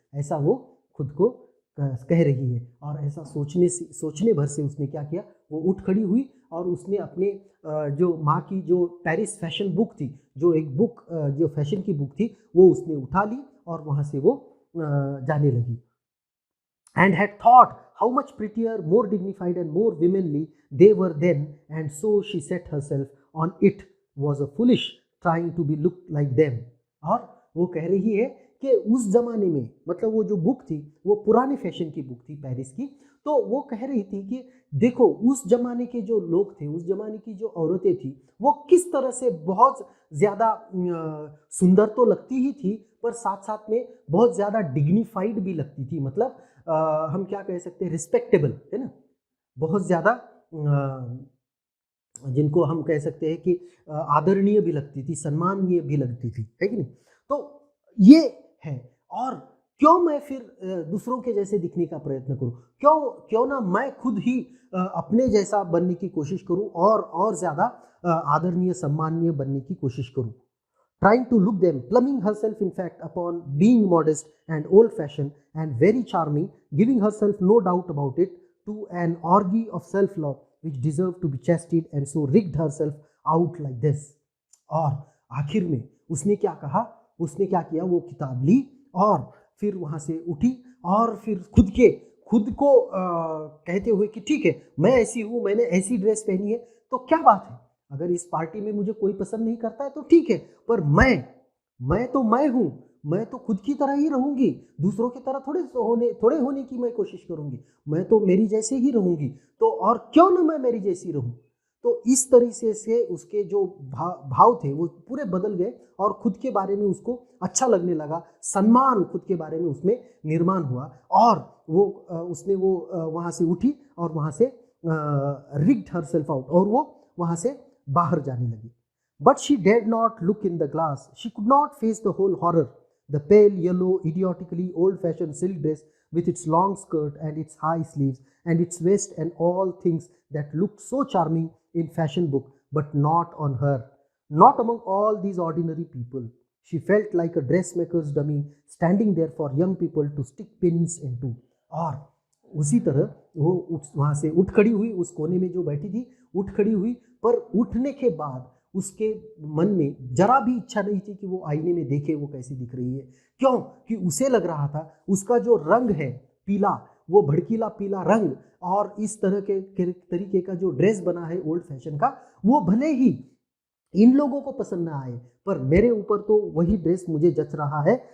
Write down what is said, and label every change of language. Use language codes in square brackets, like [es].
[hi] ऐसा वो खुद को कह रही है। और ऐसा सोचने भर से उसने क्या किया, वो उठ खड़ी हुई और उसने अपने जो माँ की जो पेरिस फैशन बुक थी, जो एक बुक जो फैशन की बुक थी, वो उसने उठा ली और वहाँ से वो जाने लगी। [en] And had thought how much prettier, more dignified and more womanly they were then, and so she set herself on it was a foolish trying to be look like them. [hi] और वो कह रही है कि उस जमाने में, मतलब वो जो बुक थी वो पुराने फैशन की बुक थी पेरिस की, तो वो कह रही थी कि देखो उस जमाने के जो लोग थे, उस जमाने की जो औरतें थी, वो किस तरह से बहुत ज़्यादा सुंदर तो लगती ही थी, पर साथ साथ में बहुत ज़्यादा डिग्निफाइड भी लगती थी। मतलब हम क्या कह सकते हैं, रिस्पेक्टेबल, है ना, बहुत ज़्यादा जिनको हम कह सकते हैं कि आदरणीय भी लगती थी, सम्माननीय भी लगती थी, है कि नहीं। तो ये है। और क्यों मैं फिर दूसरों के जैसे दिखने का प्रयत्न करूं, क्यों ना मैं खुद ही अपने जैसा बनने की कोशिश करूं और ज़्यादा आदरणीय सम्माननीय बनने की कोशिश करूं। [en] Trying to look them, pluming herself in fact upon being modest and old-fashioned and very charming, giving herself no doubt about it to an orgy of self-love which deserved to be chastened, and so rigged herself out like this. [hi] और आखिर में उसने क्या कहा, उसने क्या किया, वो किताब ली और फिर वहाँ से उठी और फिर खुद को कहते हुए कि ठीक है, मैं ऐसी हूँ, मैंने ऐसी ड्रेस पहनी है, तो क्या बात है, अगर इस पार्टी में मुझे कोई पसंद नहीं करता है तो ठीक है, पर मैं तो मैं हूँ, मैं तो खुद की तरह ही रहूँगी, दूसरों की तरह थोड़े होने की मैं कोशिश करूँगी, मैं तो मेरी जैसे ही रहूँगी, तो और क्यों ना मैं मेरी जैसी रहूँ। तो इस तरीके से उसके जो भाव थे वो पूरे बदल गए और खुद के बारे में उसको अच्छा लगने लगा, सम्मान खुद के बारे में उसमें निर्माण हुआ, और वो उसने वो वहाँ से उठी और वहाँ से [en] rigged herself out, [hi] और वो वहाँ से बाहर जाने लगी। [en] But she dared not look in the glass. She could not face the whole horror. The pale, yellow, idiotically old-fashioned silk dress with its long skirt and its high sleeves and its waist and all things that looked so charming in fashion book, but not on her, not among all these ordinary people. She felt like a dressmaker's dummy standing there for young people to stick pins into. [hi] और उसी तरह वो वहाँ से उठ खड़ी हुई, उस कोने में जो बैठी थी उठ खड़ी हुई, पर उठने के बाद उसके मन में जरा भी इच्छा नहीं थी कि वो आईने में देखे वो कैसी दिख रही है। क्यों कि उसे लग रहा था उसका जो रंग है पीला, वो भड़कीला पीला रंग, और इस तरह के तरीके का जो ड्रेस बना है ओल्ड फैशन का, वो भले ही इन लोगों को पसंद ना आए, पर मेरे ऊपर तो वही ड्रेस मुझे जच रहा है।